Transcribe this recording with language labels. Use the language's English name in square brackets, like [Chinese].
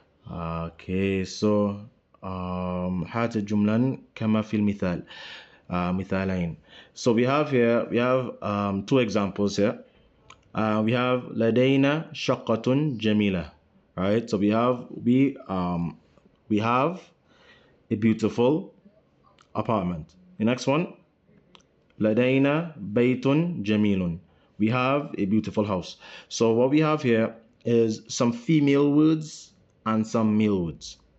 [English] Okay, so [Arabic] هات الجملة كما في المثال مثالين. [English] So we have two examples here. We have [Arabic] لدينا شقة جميلة. [English] Right? So we have a beautiful apartment. The next one, [Arabic] لدينا بيت جميل. [English] We have a beautiful house. So what we have here is some female words and some male words.